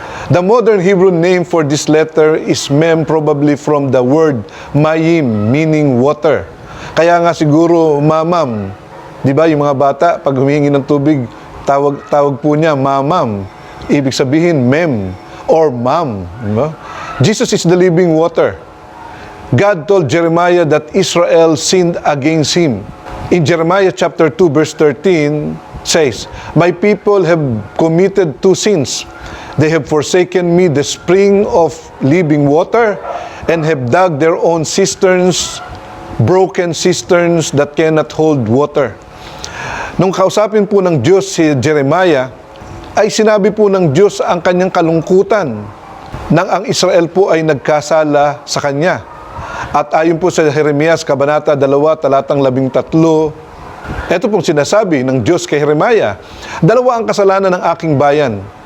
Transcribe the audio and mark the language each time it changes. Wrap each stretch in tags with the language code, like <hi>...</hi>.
<en>The modern Hebrew name for this letter is Mem, probably from the word mayim, meaning water.</en> <tl>Kaya nga siguro mamam. Di ba yung mga bata, pag humihingi ng tubig, tawag po niya mamam. Ibig sabihin mem or mam. Diba?</tl> <en>Jesus is the living water. God told Jeremiah that Israel sinned against Him. In Jeremiah chapter 2 verse 13 says, "My people have committed 2 sins. They have forsaken me, the spring of living water, and have dug their own cisterns, broken cisterns that cannot hold water."</en> <tl>Nung kausapin po ng Diyos si Jeremiah, ay sinabi po ng Diyos ang kanyang kalungkutan nang ang Israel po ay nagkasala sa Kanya. At ayon po sa Jeremias, Kabanata 2, talatang 13, ito pong sinasabi ng Diyos kay Jeremiah, "Dalawa ang kasalanan ng aking bayan.</tl>